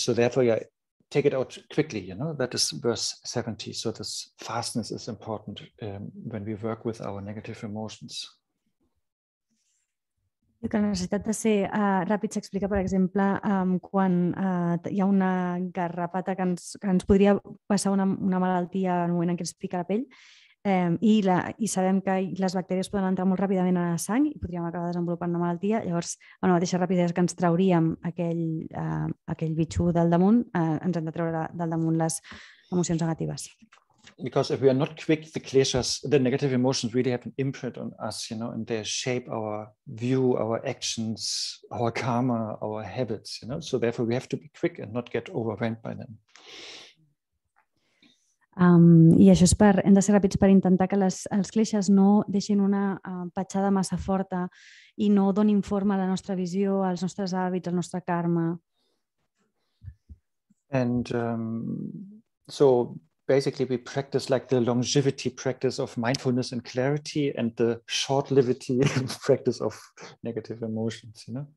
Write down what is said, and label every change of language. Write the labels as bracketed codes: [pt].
[en] So therefore, yeah, take it out quickly, that is verse 70. So this fastness is important when we work with our negative emotions. [ca] I que la necessitat de ser ràpid s'explica, per exemple, quan hi ha una garrapata que ens podria passar una malaltia en el moment en què ens pica la pell, i sabem que les bactèries poden entrar molt ràpidament a la sang i podríem acabar desenvolupant una malaltia. Llavors, amb la mateixa rapidesa que ens trauríem aquell bitxo del damunt, ens hem de treure del damunt les emocions negatives. [en] Because if we are not quick, the kleshas, the negative emotions really have an imprint on us, and they shape our view, our actions, our karma, our habits, So therefore we have to be quick and not get overwhelmed by them. [ca] I això és hem de ser ràpids per intentar que els kleshas no deixin una petjada massa forta i no donin forma a la nostra visió, als nostres hàbits, al nostre karma. [en] And so basically we practice like the longevity practice of mindfulness and clarity and the short-livity practice of negative emotions,